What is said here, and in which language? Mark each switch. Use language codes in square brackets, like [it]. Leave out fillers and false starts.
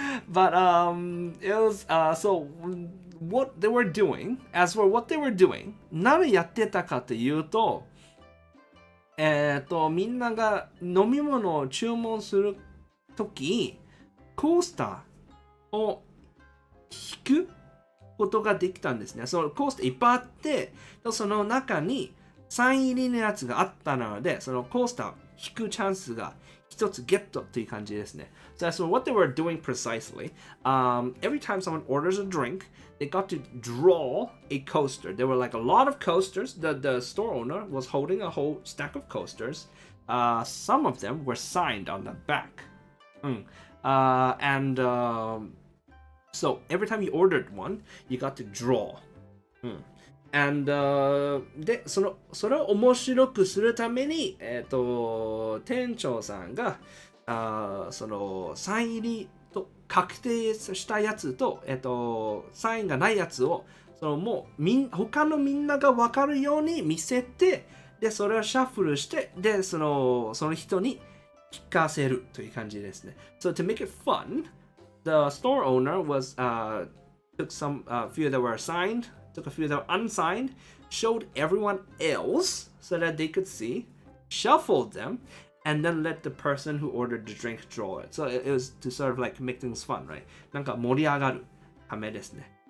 [en] But it was so what they were doing, [ja] as for what they were doing, 何やってたかというと、みんなが飲み物を注文するとき、コースターを引くことができたんですね。そのコースターいっぱいあって、その中にサイン入りのやつがあったので、そのコースターを引くチャンスが一つゲットという感じですね。 [en] So what they were doing precisely, every time someone orders a drink, they got to draw a coaster. There were like a lot of coasters. The store owner was holding a whole stack of coasters. Some of them were signed on the back. So every time you ordered one, you got to draw. [ja] And でそれを面白くするために、店長さんがそのサイン入りと確定したやつと、サインがないやつをもう他のみんなが分かるように見せて、でそれをシャッフルして、でその人に聞かせるという感じですね。 [en] So to make it fun, the store owner took a few that were signed, took a few that were unsigned, showed everyone else so that they could see, shuffled them, and then let the person who ordered the drink draw it. So it was to sort of like make things fun, right? [ja] なんか盛り上がるためですね。